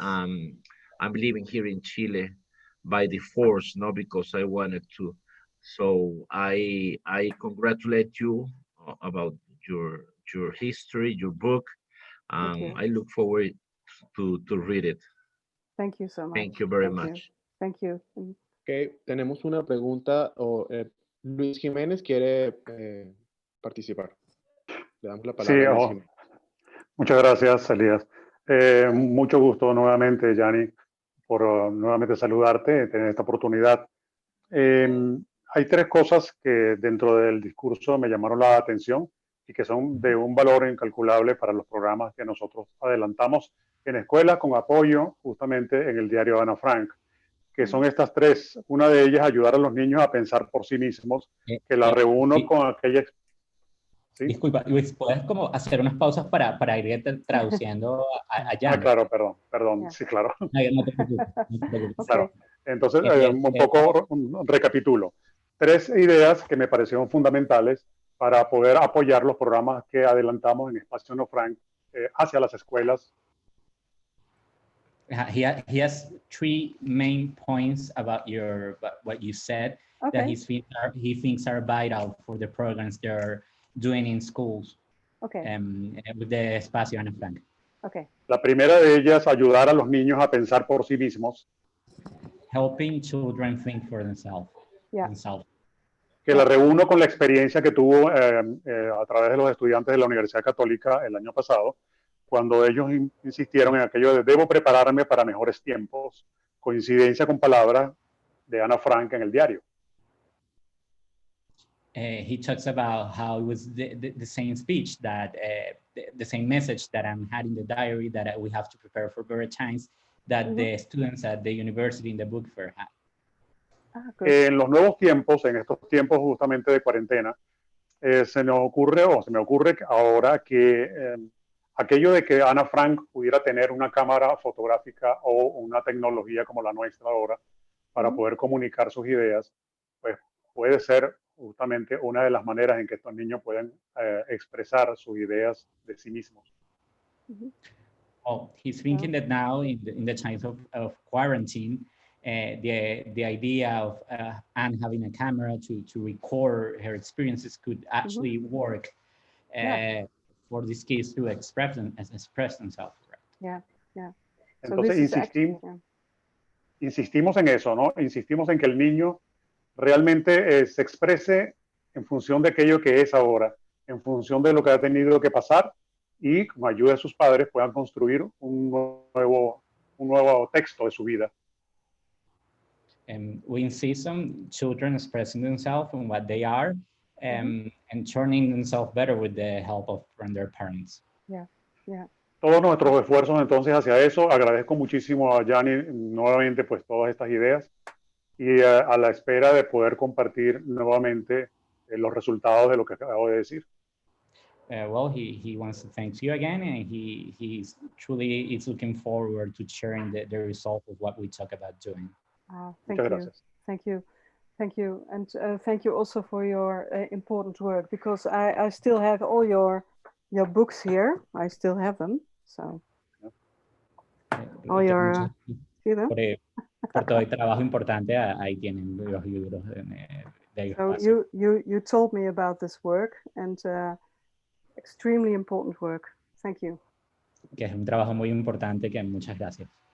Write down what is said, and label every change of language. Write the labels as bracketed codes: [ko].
[en] I'm living here in Chile by the force, not because I wanted to. So I congratulate you about your history, your book. Thank you. I look forward to read it. Thank you so much. Thank you very much. Thank you. [es] Ok, tenemos una pregunta. Luis Jiménez quiere participar. Le damos la palabra a Luis Jiménez. Muchas gracias, Elías. Mucho gusto nuevamente, Janny, por nuevamente saludarte, tener esta oportunidad. Hay tres cosas que dentro del discurso me llamaron la atención y que son de un valor incalculable para los programas que nosotros adelantamos en escuelas con apoyo justamente en el diario Ana Frank, que son estas tres. Una de ellas, ayudar a los niños a pensar por sí mismos, que la reúno con aquella... ¿Sí? Disculpa, Luis, ¿puedes como hacer unas pausas para ir traduciendo a Janny? Claro, perdón, sí, claro. No te preocupes, no te preocupes. Claro. Entonces, un poco recapitulo. Tres ideas que me parecieron fundamentales para poder apoyar los programas que adelantamos en Espacio Ana Frank hacia las escuelas. [en] He has three main points about what you said that he thinks are vital for the programs they're doing in schools. With the Espacio Ana Frank. [es] La primera de ellas, ayudar a los niños a pensar por sí mismos. [en] Helping children think for themselves. [es] Que la reúno con la experiencia que tuvo a través de los estudiantes de la Universidad Católica el año pasado, cuando ellos insistieron en aquello de debo prepararme para mejores tiempos, coincidencia con palabras de Ana Frank en el diario. [en] He talks about how it was the same speech that the same message that I'm had in the diary, that we have to prepare for better times, that the students at the university in the book fair had. [es] En los nuevos tiempos, en estos tiempos justamente de cuarentena, se me ocurre ahora que aquello de que Ana Frank pudiera tener una cámara fotográfica o una tecnología como la nuestra ahora para poder comunicar sus ideas, pues puede ser justamente una de las maneras en que estos niños pueden expresar sus ideas de sí mismos. [en] Oh, he's thinking that now in the times of quarantine, the idea of Anne having a camera to record her experiences could actually work for these kids to express themselves. Right? Yeah, yeah. [es] Entonces insistimos en eso, ¿no? Insistimos en que el niño realmente se exprese en función de aquello que es ahora, en función de lo que ha tenido que pasar y con ayuda de sus padres puedan construir un nuevo texto de su vida. [en] We insist on children expressing themselves and what they are and turning themselves better with the help from their parents. Yeah, yeah. [es] Todos nuestros esfuerzos entonces hacia eso. Agradezco muchísimo a Janny nuevamente pues todas estas ideas y a la espera de poder compartir nuevamente los resultados de lo que acabo de decir. [en] Well, he wants to thank you again, and he's truly is looking forward to sharing the result of what we talk about doing. Thank you. Thank you. Thank you. And thank you also for your important work, because I still have all your books here. I still have them. So all your, see them? [es] Por todo el trabajo importante, ahí tienen los libros de [en] So you told me about this work, and extremely important work. Thank you. [es] Que es un trabajo muy importante, que muchas gracias.